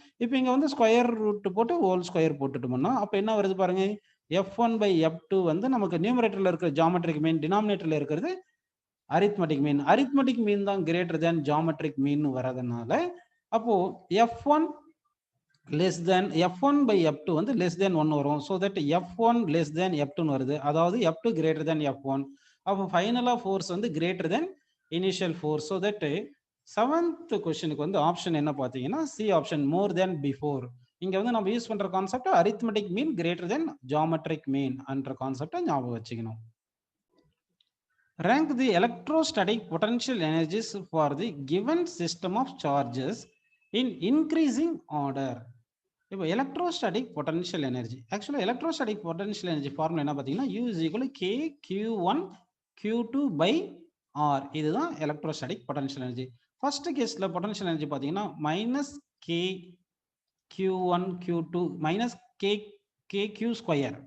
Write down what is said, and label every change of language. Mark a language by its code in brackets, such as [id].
[ta] இப்போ இங்க வந்து ஸ்கொயர் ரூட் போட்டு ஹோல் ஸ்கொயர் போட்டுட்டோம்னா அப்ப என்ன வருது பாருங்க, F1/F2 வந்து நமக்கு நியூமரேட்டர்ல இருக்கிற ஜியோமெட்ரிக் மீன், டினாமினேட்டர்ல இருக்கிறது அரித்மெட்டிக் மீன். அரித்மெட்டிக் மீன் தான் கிரேட்டர் தென் ஜியோமெட்ரிக் மீன் வரதுனால அப்போ F1/F2 வந்து less than 1 வரும். [en] So that F1 less than F2 [ta] வருது. அதாவது [en] F2 greater than F1. [ta] அப்போ ஃபைனலா ஃபோர்ஸ் வந்து greater than initial force. So that 7th கொஸ்டினுக்கு வந்து ஆப்ஷன் என்ன பார்த்தீங்கன்னா C ஆப்ஷன் மோர் தென் பிஃபோர். இங்க வந்து நம்ம யூஸ் பண்ற கான்செப்ட் அரித்மெட்டிக் மீன் கிரேட்டர் தென் ஜியோமெட்ரிக் மீன் என்ற கான்செப்டை ஞாபகம் வச்சுக்கணும். [en] Rank the electrostatic potential energies for the given system of charges in increasing order. [ta] இப்போ எலக்ட்ரோஸ்டாட்டிக் பொட்டன்ஷியல் எனர்ஜி, ஆக்சுவலாக எலக்ட்ரோஸ்டாட்டிக் பொட்டன்ஷியல் எனர்ஜி ஃபார்முலா என்ன பார்த்தீங்கன்னா U = KQ1 Q2/R. இதுதான் எலக்ட்ரோஸ்டாட்டிக் பொட்டன்ஷியல் எனர்ஜி. ஃபர்ஸ்ட் கேஸ்ல பொட்டன்ஷியல் எனர்ஜி பார்த்தீங்கன்னா -KQ1 Q2 -KQ².